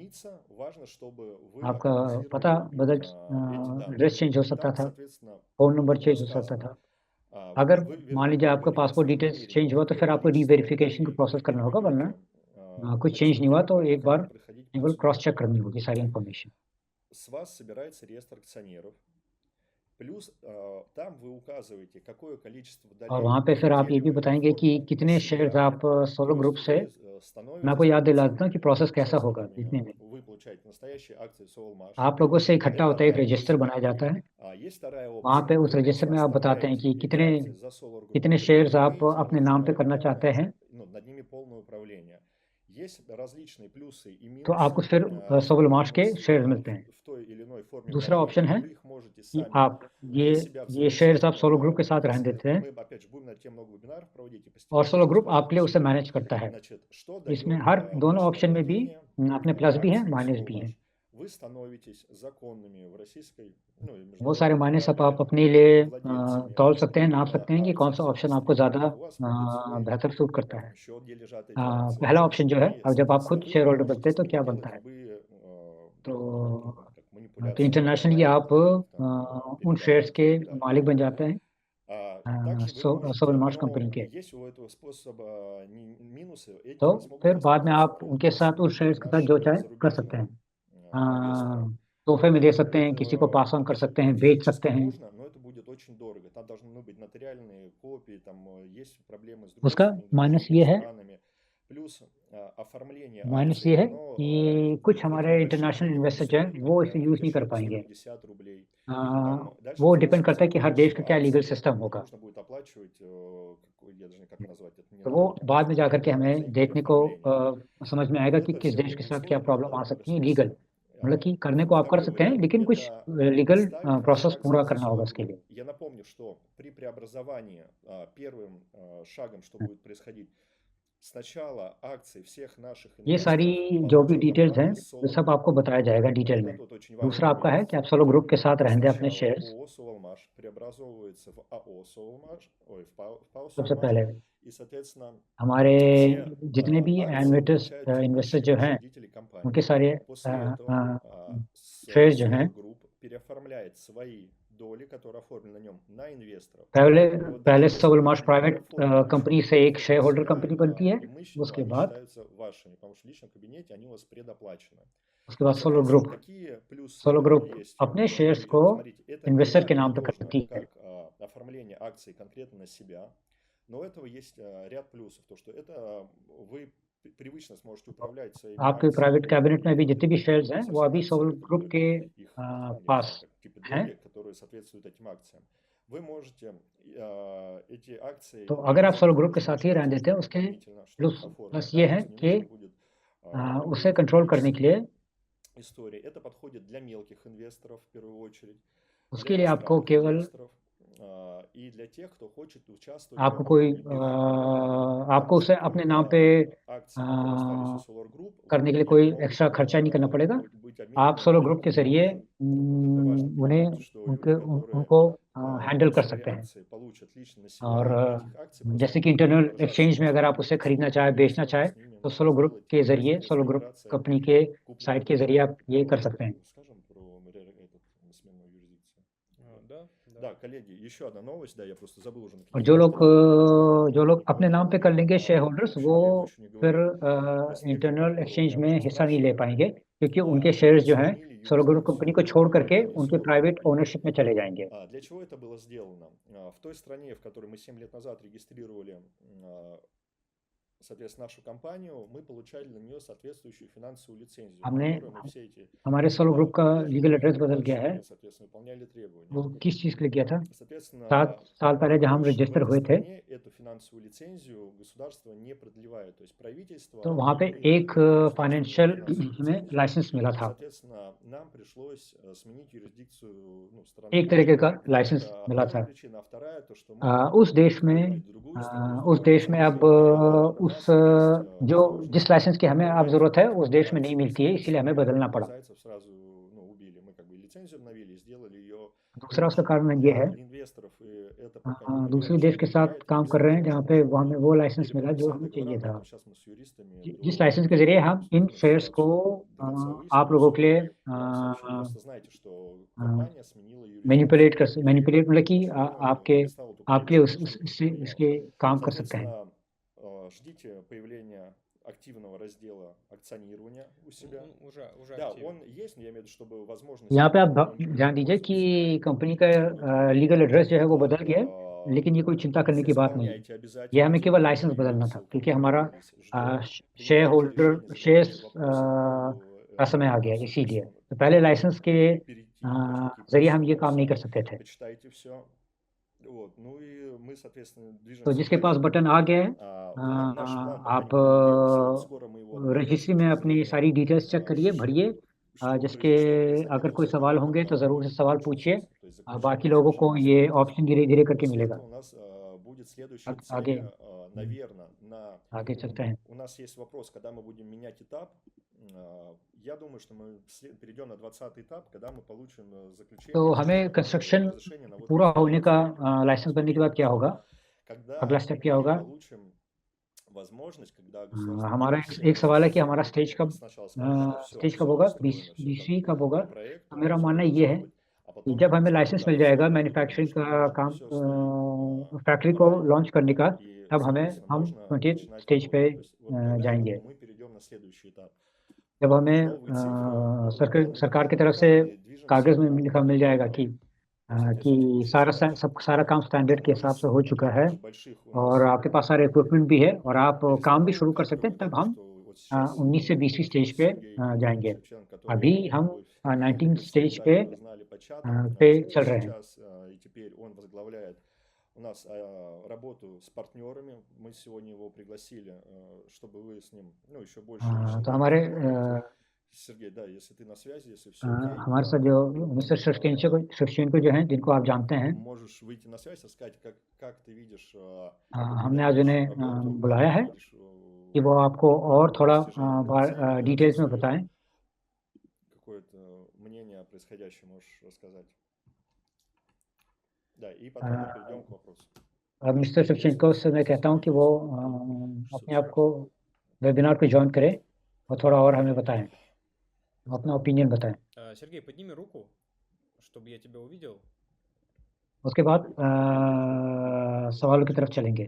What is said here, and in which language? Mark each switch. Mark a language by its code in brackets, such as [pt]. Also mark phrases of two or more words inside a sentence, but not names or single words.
[hi] आपका पता बदल, [en] address change [hi] हो सकता था, [en] phone number change [hi] हो सकता था। अगर मान लीजिए आपका [en] passport details change [hi] हुआ, तो फिर आपको रीवेरिफिकेशन का प्रोसेस करना होगा, वरना कुछ चेंज नहीं हुआ तो एक बार केवल [en] cross check [hi] करनी होगी सारी इन्फॉर्मेशन। [ru] с вас собирается реестр акционеров, плюс там вы указываете, какое количество [hi] और [ru] долей [hi] वहाँ पे फिर आप ये भी [ru] вы [hi] बताएंगे कि [ru] оформили [hi] कितने [ru] на [hi] शेयर्स [ru] себя, [hi] आप सोलो [ru] плюс [hi] ग्रुप से, [ru] вы [hi] मैं [ru] становитесь [hi] आपको याद दिला [ru] полноценными [hi] देता हूँ कि प्रोसेस कैसा होगा [ru] участниками, [hi] जीतने में। [ru] вы получаете настоящие акции Soulmash. [hi] आप लोगों से इकट्ठा [ru] Это [hi] होता है, एक [ru] одна [hi] रजिस्टर [ru] опция. [hi] बनाया जाता है, [ru] Есть вторая [hi] वहाँ पे [ru] опция. [hi] उस [ru] Вы [hi] रजिस्टर [ru] просто [hi] में आप बताते हैं [ru] оставляете [hi] कि [ru] эти [hi] कितने [ru] акции за Solar Group [hi] कितने [ru] и [hi] शेयर्स आप [ru] имеете [hi] अपने नाम पे करना चाहते हैं, [ru] над ними полное управление. Есть различные плюсы и [hi] तो [ru] минусы, [hi] आपको फिर सोल मार्च के शेयर्स मिलते हैं। [ru] в той или иной форме [hi] दूसरा ऑप्शन [ru] владения. [hi] है [ru] Вы их можете [hi] कि [ru] сами [hi] आप [ru] для себя [hi] ये शेयर्स आप सोलो ग्रुप के साथ रहने [ru] если [hi] देते हैं [ru] мы опять же будем на тему много вебинаров проводить и [hi] और [ru] постепенно [hi] सोलो ग्रुप [ru] сквозь [hi] आपके लिए उसे मैनेज करता है। [ru] Значит, что [hi] इसमें [ru] дает [hi] हर दोनों [ru] ваше [hi] ऑप्शन में भी [ru] владение [hi] अपने प्लस भी हैं, [ru] акциями [hi] माइनस भी हैं। [ru] Soulmash? Вы становитесь законными в российской, ну и [hi] वो सारे [ru] международном [hi] माइनस [ru] праве [hi] आप अपने लिए [ru] владельцами [hi] तौल सकते हैं, नाप सकते हैं कि कौन [ru] акций [hi] सा ऑप्शन आपको [ru] Soulmash. [hi] ज़्यादा [ru] У вас будет свой [hi] बेहतर सूट करता है। [ru] счет, где лежат эти акции. [hi] पहला ऑप्शन जो है, [ru] И, [hi] अब जब आप [ru] соответственно, [hi] खुद [ru] вы [en] share holder [ru] можете [hi] बनते हैं [ru] с [hi] तो [ru] ними [hi] क्या [ru] делать [hi] बनता है? [ru] любые [hi] तो [ru] как [hi] तो [ru] манипуляции [hi] इंटरनेशनली आप उन शेयर्स के [ru] передавать и так далее. [hi] मालिक बन जाते हैं [ru] Также вы можете, [hi] सोल मार्च [ru] но [hi] कंपनी के। [ru] есть у этого способа минусы, эти [hi] तो [ru] не смогут [hi] फिर बाद में आप [ru] воспользоваться [hi] उनके साथ उस शेयर्स के साथ जो चाहे कर सकते हैं। तोहफे में दे सकते हैं, किसी को [en] pass on [hi] कर सकते हैं, बेच सकते हैं। [ru] можно, но это будет очень дорого. Там должны быть нотариальные копии, там есть проблемы с [hi] उसका [ru] дружественными [hi] माइनस [ru] другими [hi] ये है [ru] странами. Плюс оформление [hi] माइनस ये [ru] акций, [hi] है [ru] оно [hi] कि कुछ [ru] хоть [hi] हमारे [ru] вы [hi] इंटरनेशनल [ru] рассчитываете [hi] इन्वेस्टर जो [ru] стоит, [hi] हैं वो इसे [ru] например, [hi] यूज़ नहीं कर [ru] 1000, [hi] पाएंगे। [ru] 150 рублей. आ, Там дальше [hi] वो [ru] в [hi] डिपेंड करता है [ru] зависимости [hi] कि [ru] от [hi] हर [ru] количества [hi] देश का क्या लीगल [ru] акций, [hi] सिस्टम होगा। [ru] нужно будет оплачивать, я даже не как назвать это, не [hi] तो वो [ru] налоги, [hi] बाद में [ru] просто [hi] जाकर के हमें [ru] деньги [hi] देखने को [ru] переоформления. [hi] समझ में आएगा कि [ru] Это [hi] किस [ru] все [hi] देश के [ru] время [hi] साथ क्या [ru] условия, [hi] प्रॉब्लम आ [ru] это [hi] सकती है [ru] пришлось [hi] लीगल। मतलब कि करने को आप कर [ru] второй [hi] सकते हैं, [ru] вариант. [hi] लेकिन कुछ [ru] Это [hi] लीगल [ru] ставить ваши [hi] प्रोसेस [ru] акции [hi] पूरा [ru] за [hi] करना होगा [ru] Solar [hi] उसके [ru] Group. [hi] लिए। [ru] Я напомню, что при преобразовании первым шагом, что будет происходить, сначала акции всех наших [hi] ये सारी [ru] инвесторов [hi] जो भी [ru] получит [hi] डिटेल्स हैं [ru] компания [hi] वो [ru] Solar [hi] सब [ru] Group. [hi] आपको बताया जाएगा डिटेल [ru] Вот [hi] में। [ru] это вот очень важный [hi] दूसरा आपका है [ru] момент. [hi] कि आप सोलो ग्रुप के साथ रहने दें अपने [ru] Сначала [hi] शेयर्स। [ru] ООО Soulmash преобразовывается в АО Soulmash, ой, в ПАО [hi] सबसे [ru] Soulmash, [hi] पहले [ru] и, соответственно, [hi] हमारे [ru] все [hi] जितने भी [ru] акции получают [hi] इन्वेस्टर [ru] текущие [hi] जो हैं [ru] учредители компании. [hi] उनके सारे [ru] После этого [hi] शेयर्स जो हैं [ru] Solar Group переоформляет свои доли, которые оформлены на нем, на инвесторов. [hi] पहले सोल मार्च [ru] которые [hi] प्राइवेट [ru] оформлены [hi] कंपनी [ru] еще [hi] से एक [ru] на [en] share holder [ru] себя, [hi] कंपनी बनती है, [ru] и мы считаем, [hi] उसके [ru] они [hi] बाद [ru] считаются вашими, потому что в личном кабинете они у вас предоплачены. [hi] सोलो [ru] Соответственно, [hi] ग्रुप [ru] какие плюсы [hi] सोलो ग्रुप [ru] есть? [hi] अपने शेयर्स को [ru] Смотрите, это не [hi] इन्वेस्टर [ru] так [hi] के नाम पे [ru] надежно, [hi] करती है। [ru] как оформление акций конкретно на себя, но у этого есть ряд плюсов, то что это вы привычно сможете управлять своими [hi] आपके [ru] акциями. [en] private cabinet [hi] में भी जितने भी शेयर्स हैं [ru] Совсем [hi] वो अभी [ru] акции, [hi] सोल [ru] которые [hi] ग्रुप के [ru] их, я не [hi] पास [ru] знаю, как типа [hi] हैं। [ru] доли, которые соответствуют этим акциям. Вы можете эти акции [hi] तो अगर आप सोलो ग्रुप के [ru] зарегистрировать [hi] साथ ही रहने देते हैं, उसके [ru] дополнительно, чтобы их [hi] प्लस [ru] оформить. [hi] ये [ru] Да, [hi] है [ru] то есть не [hi] कि [ru] нужно будет [hi] उसे कंट्रोल करने के लिए [ru] история. Это подходит для мелких инвесторов в первую очередь, [hi] उसके [ru] для [hi] लिए आपको [ru] иностранных [hi] केवल [ru] инвесторов и для тех, кто хочет участвовать в [hi] आपको कोई [ru] оформлении [hi] आपको उसे अपने नाम पे [ru] акций, которые остались у Solar Group, [hi] करने के लिए कोई एक्स्ट्रा खर्चा नहीं करना पड़ेगा। [ru] быть [hi] आप [ru] обменены [hi] सोलो [ru] на [hi] ग्रुप के [ru] другие [hi] जरिए [ru] акции. Вот это важный [hi] उन्हें [ru] момент, что [hi] उनके [ru] люди, которые [hi] उनको हैंडल कर [ru] свои [hi] सकते हैं। [ru] акции получат лично на себя, [hi] और [ru] этих акций просто [hi] जैसे [ru] не [hi] कि [ru] будут [hi] इंटरनल [ru] отображаться [hi] एक्सचेंज में [ru] на [hi] अगर आप [ru] своем [hi] उसे खरीदना [ru] лице, [hi] चाहे, [ru] и [hi] बेचना [ru] сразу [hi] चाहे, [ru] с ними [hi] तो [ru] можно [hi] सोलो ग्रुप [ru] сделать [hi] के जरिए, [ru] быстрая [hi] सोलो ग्रुप [ru] операция [hi] कंपनी के साइट के जरिए आप ये कर [ru] купли-продажи. [hi] सकते हैं। [ru] Скажем про сменную юрисдикцию. Да, Да, коллеги, еще одна новость, да, я просто забыл уже на [hi] और [ru] каких [hi] जो लोग अपने नाम पे कर लेंगे [en] share holders, [hi] वो फिर [en] internal exchange [hi] में हिस्सा नहीं ले पाएंगे, क्योंकि उनके शेयर्स जो हैं सोलो ग्रुप कंपनी को छोड़ करके उनके [en] private ownership [hi] में चले जाएंगे। [ru] Для чего это было сделано? В той стране, в которой мы 7 лет назад регистрировали, соответственно, нашу компанию, мы получали на нее соответствующую финансовую лицензию, [hi] हमने [ru] которую мы все эти [hi] हमारे सोलो ग्रुप का [en] legal address [hi] बदल गया है। [ru] соответственно, выполняли требования. [hi] वो किस चीज़ के लिए किया था? [ru] Соответственно, [hi] 7 साल पहले जब हम [ru] больше в [hi] रजिस्टर [ru] этой [hi] हुए थे, [ru] стране эту финансовую лицензию государство не продлевает, то есть правительство [hi] तो वहाँ पे [ru] не [hi] एक [ru] продлевает [hi] फाइनेंशियल [ru] государственную финансовую [hi] हमें [ru] лицензию. [hi] लाइसेंस मिला था, [ru] Соответственно, нам пришлось сменить юрисдикцию страны. [hi] एक तरीके का लाइसेंस [ru] Это [hi] मिला [ru] первая [hi] था। [ru] причина. А вторая, то, что мы [hi] उस देश में [ru] выбрали другую страну, [hi] उस देश में अब उस जो जिस लाइसेंस की हमें अब ज़रूरत है उस देश में नहीं मिलती है, इसीलिए हमें बदलना पड़ा। [ru] зайцев сразу убили. Мы как бы лицензию обновили, сделали ее [hi] दूसरा उसका कारण ये [ru] для [hi] है, [ru] инвесторов, и это пока не [hi] दूसरे [ru] влияет, [hi] देश [ru] что [hi] के साथ [ru] влияет [hi] काम कर रहे हैं जहाँ पे वो हमें वो लाइसेंस [ru] или [hi] मिला जो [ru] подписать [hi] हमें [ru] договора, [hi] चाहिए था, [ru] поэтому сейчас мы с юристами [hi] जिस लाइसेंस के जरिए हम इन शेयर्स को आप लोगों के लिए [ru] просто знаете, что компания сменила [hi] मैनिपुलेट [ru] юрисдикцию. [hi] मतलब कि [ru] Ну, [hi] आपके [ru] не стал эту [hi] लिए [ru] клавишу, чтобы это [hi] इसके [ru] поменялось. [hi] काम कर सकते हैं। [ru] Соответственно, ждите появления активного раздела акционирования у себя. Уже Да, активен. он есть, но я имею в виду, чтобы возможность... [hi] यहाँ पे आप implement ध्यान दीजिए कि [ru] пользователя. [hi] कंपनी का [en] legal address [hi] जो है वो बदल गया है, लेकिन ये कोई चिंता करने की बात नहीं है। [ru] Заполняйте [hi] ये [ru] обязательно [hi] हमें केवल [ru] теперь [hi] लाइसेंस बदलना था, [ru] ссылку, [hi] क्योंकि [ru] которую [hi] हमारा [ru] мы ждем. [hi] शेयर [ru] Принимайте [hi] होल्डर [ru] решения, [hi] शेयर्स [ru] задавайте вопросы по поводу [hi] का समय आ गया, [ru] все, [hi] इसीलिए [ru] соответственно, [hi] तो पहले लाइसेंस के [ru] перейти, какие [hi] जरिए हम ये [ru] процедуры, [hi] काम नहीं [ru] всё. [hi] कर सकते थे। [ru] Почитайте все. Вот. Ну и мы, соответственно, [hi] तो [ru] движемся [hi] जिसके पास [ru] дальше. [hi] बटन आ गया है, [ru] Наш план пока [hi] आप [ru] никуда не делся. Скоро мы его обновим с [hi] रजिस्ट्री में [ru] точки [hi] अपनी [ru] зрения, [hi] सारी [en] details check [hi] करिए, भरिए, [ru] что [hi] जिसके [ru] происходить [hi] अगर [ru] в [hi] कोई सवाल [ru] закрытом [hi] होंगे तो ज़रूर से [ru] формате [hi] सवाल [ru] очень [hi] पूछिए। [ru] быстро. То есть [hi] बाकी [ru] заключение [hi] लोगों को [ru] очень [hi] ये [ru] быстро. [hi] ऑप्शन धीरे धीरे करके [ru] После [hi] मिलेगा। [ru] этого у нас будет следующая [hi] आगे [ru] цель, наверное, [hi] आगे चलते हैं। [ru] у нас есть вопрос, когда мы будем менять этап. Я думаю, что мы перейдем на 20-й этап, когда мы получим заключение. [hi] तो हमें कंस्ट्रक्शन [ru] разрешение на вот [hi] पूरा [ru] эти [hi] होने का [ru] 20 [hi] लाइसेंस बनने के बाद क्या होगा, [ru] Когда [hi] अगला स्टेप क्या [ru] мы [hi] होगा? [ru] получим возможность, когда государство [hi] हमारा [ru] будет, [hi] एक सवाल है कि हमारा [ru] сначала скажет, что [hi] स्टेज [ru] всё [hi] कब होगा, [ru] устроено, всё [hi] 20वीं [ru] как [hi] कब होगा? [ru] по проекту, [hi] तो मेरा [ru] всё [hi] मानना [ru] должно [hi] ये है [ru] быть. А [hi] कि [ru] потом [hi] जब हमें [ru] будет [hi] लाइसेंस [ru] да, [hi] मिल [ru] всё [hi] जाएगा [ru] будет [hi] मैन्युफैक्चरिंग [ru] понятно, [hi] का [ru] что [hi] काम [ru] всё стоит [hi] फैक्ट्री [ru] на [hi] को [ru] районе. [hi] लॉन्च करने का, [ru] И, [hi] तब हमें [ru] соответственно, [hi] हम [ru] можно [hi] 20th [ru] начинать [hi] स्टेज पे [ru] работать. То есть вот по [hi] जाएंगे। [ru] графику мы перейдем на следующий этап. [hi] जब हमें [ru] Новые цифры данные [hi] सरकार की [ru] будут [hi] तरफ से [ru] направлены, движемся [hi] कागज में [ru] на, [hi] लिखा मिल जाएगा कि [ru] соответственно, текущий [hi] सारा [ru] статус. [hi] सारा काम स्टैंडर्ड के हिसाब से हो चुका है [ru] Таких больших у [hi] और [ru] нас [hi] आपके पास सारे इक्विपमेंट भी है और आप काम भी [ru] перестановок [hi] शुरू कर [ru] как [hi] सकते हैं, [ru] бы, [hi] तब [ru] да, [hi] हम [ru] что вот сейчас [hi] 19 से 20वीं स्टेज पे [ru] Сергей [hi] जाएंगे। [ru] Шевченко, который [hi] अभी हम [ru] вы [hi] 19 [ru] все [hi] स्टेज [ru] до [hi] पे [ru] этого знали по чатам, [hi] पे चल रहे हैं। [ru] сейчас и теперь он возглавляет у нас работу с партнерами. Мы сегодня его пригласили, чтобы вы с ним, ну, еще больше лично [hi] तो हमारे [ru] познакомитесь. Сергей, да, если ты на связи, если все окей, [hi] हमारे साथ जो मिस्टर शिवशेनको जो हैं, जिनको आप जानते हैं, [ru] можешь выйти на связь, рассказать, как ты видишь [hi] हमने आज उन्हें [ru] работу, [hi] बुलाया [ru] как [hi] है [ru] ты видишь [hi] कि वो आपको और थोड़ा [ru] достижение этой цели, [hi] डिटेल्स में [ru] своё [hi] बताएं। [ru] какое-то мнение о происходящем можешь рассказать. Да, и потом мы перейдем к вопросу. [hi] अब मिस्टर शिवशेनको से मैं कहता हूं कि वो अपने आप को वेबिनार पे ज्वाइन करें और थोड़ा और हमें बताएं, अपना ओपिनियन बताएं। [ru] Сергей, подними руку, чтобы я тебя увидел. [hi] उसके बाद सवालों की तरफ चलेंगे।